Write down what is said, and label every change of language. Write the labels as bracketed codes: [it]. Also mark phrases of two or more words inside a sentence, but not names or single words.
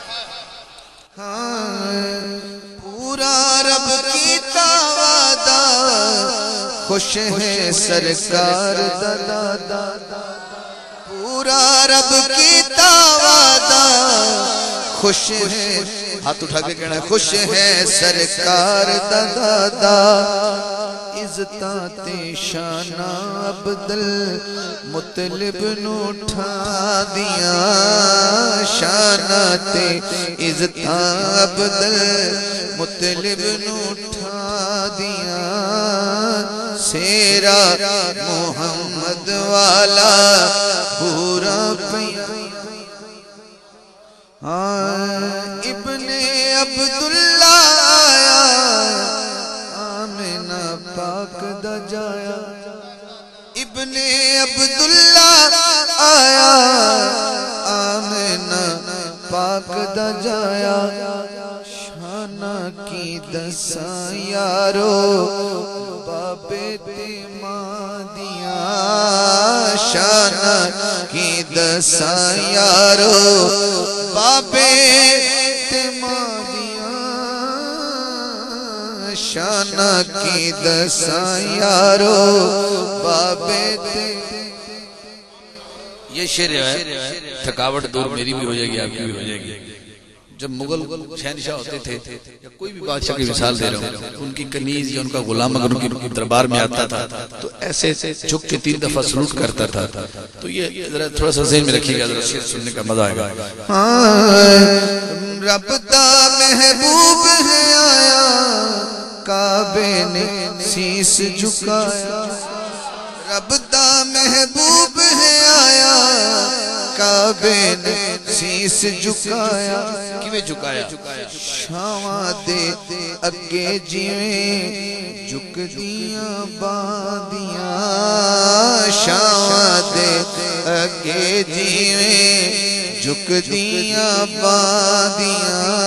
[pa] پورا رب کیتا وعدہ خوش ہے سرکار دادا پورا رب کیتا وعدہ خوش ہے ہاتھ اٹھا کے کہنا ہے خوش ہے سرکار دادا عزتاں تے شانہ عبدالمطلب نو اٹھا دیاں شانہ تے عزتاں عبدالمطلب نو اٹھا دیاں سیرا محمد والا پورا پیا ابن عبداللہ آیا آمینہ پاک دا جایا ابن عبداللہ آیا آمینہ پاک دا جایا شانہ کی دساں یارو بابے تے ماں دیاں شانہ کی دساں یارو بابے تے ماں دیاں شانہ کی دساں یارو بابے تے [ur] یہ شعر ہے تھکاوٹ دور میری بھی ہو جائے گی آپ کی بھی ہو جائے گی جب مغل شہنشاہ ہوتے تھے یا کوئی بھی بادشاہ کی مثال دے رہا ہوں ان کی کنیز یا ان کا غلام اگر ان کی دربار میں آتا تھا تو ایسے جھک کے 3 دفعہ سلوٹ کرتا تھا تو یہ تھوڑا سا ذہن میں رکھیے گا ذرا شعر سننے کا مزہ آئے گا [pa] رب دا محبوب ہے آیا کعبے نے سیس جھکایا رب دا محبوب ہے آیا کعبے نے سیس جھکایا کیویں جھکایا شاواں دے اگے جیویں جھک دیاں باندیاں شاواں دے اگے جیویں جھک دیاں باندیاں